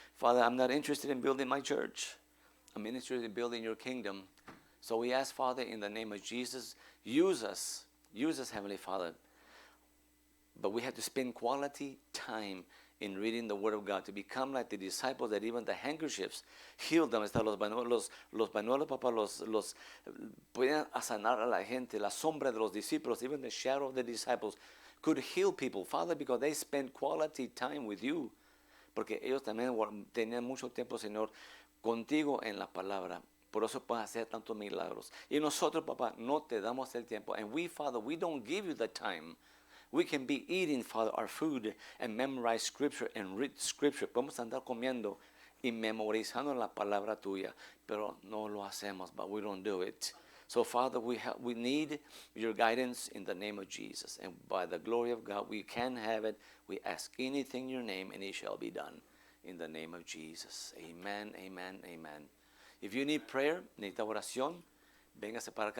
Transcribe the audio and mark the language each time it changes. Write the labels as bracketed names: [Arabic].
[English] Father, I'm not interested in building my church. I'm interested in building your kingdom. So we ask, Father, in the name of Jesus, use us, Heavenly Father. But we have to spend quality time in reading the Word of God to become like the disciples that even the handkerchiefs healed them. [Spanish] Hasta los pañuelos, papá, los podían sanar a la gente. La sombra de los discípulos, [English] even the shadow of the disciples, could heal people, Father, because they spent quality time with you. [Spanish] Porque ellos también tenían mucho tiempo, Señor, contigo en la palabra. Por eso puedes hacer tantos milagros. Y nosotros, papá, no te damos el tiempo. [English] And we, Father, we don't give you the time. We can be eating, Father, our food and memorize Scripture and read Scripture. [Spanish] Podemos andar comiendo y memorizando la palabra tuya, pero no lo hacemos, [English] but we don't do it. So, Father, we need your guidance in the name of Jesus. And by the glory of God, we can have it. We ask anything in your name, and it shall be done. In the name of Jesus. Amen, amen, amen. If you need prayer, [Spanish] necesita oración, véngase para acá.